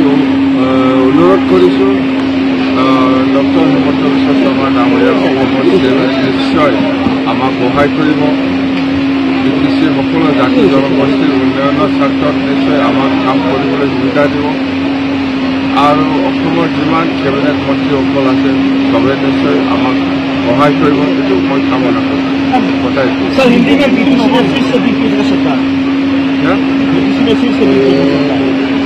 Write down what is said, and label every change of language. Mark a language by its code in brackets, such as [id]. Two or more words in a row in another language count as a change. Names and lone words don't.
[as] অনুৰোধ কৰিছোঁ ডক্টৰ হিমন্ত বিশ্ব শৰ্মা ডাঙৰীয়াৰ অসমৰ নিশ্চয় আমাক সহায় কৰিব BTCৰ সকলো জাতি জনগোষ্ঠীৰ উন্নয়নৰ স্বাৰ্থত নিশ্চয় আমাক কাম কৰিবলৈ সুবিধা দিব আৰু অসমৰ যিমান কেবিনেট মন্ত্ৰীসকল আছে চবে নিশ্চয় আমাক সহায় কৰিব এইটো মই কামনা কৰোঁ [hi] सर हिंदी में BTC में फिर से सरकार